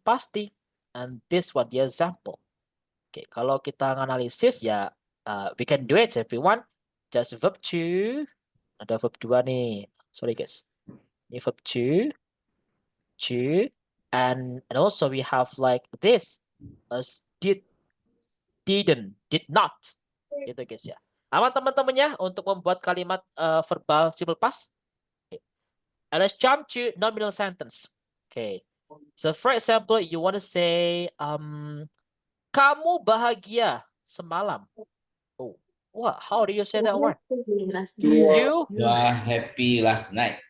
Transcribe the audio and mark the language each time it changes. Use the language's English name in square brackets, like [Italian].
[Indonesian] Pasti. [English] And this one the example. [Indonesian] Oke, kalau kita analisis ya, [English] we can do it everyone. Just verb to. [Indonesian] Ada verb 2 nih. [English] Sorry guys. [Indonesian] Ini [English] verb to, and also we have like this as didn't, did not. [Indonesian] Gitu guys ya. Aman teman-temannya untuk membuat kalimat verbal simple past? [English] Okay. And let's jump to nominal sentence. Okay. So for example, you want to say, [Indonesian] kamu bahagia semalam. [English] Oh, what? How do you say that word? Last You night. were You are happy last night.